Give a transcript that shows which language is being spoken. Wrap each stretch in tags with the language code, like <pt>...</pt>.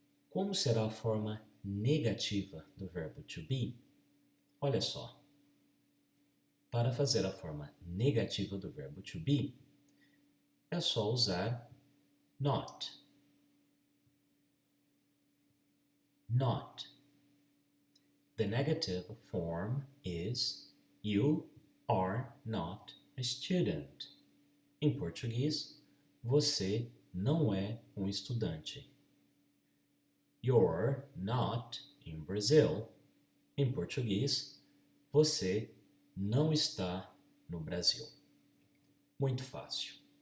<pt>Como será a forma negativa do verbo to be? Olha só. Para fazer a forma negativa do verbo to be, é só usar not. Not.</pt> <en>The negative form is you are not a student.</en> <pt>Em português, você não é um estudante.</pt> <en>You're not in Brazil.</en> <pt>Em português, você não está no Brasil. Muito fácil.</pt>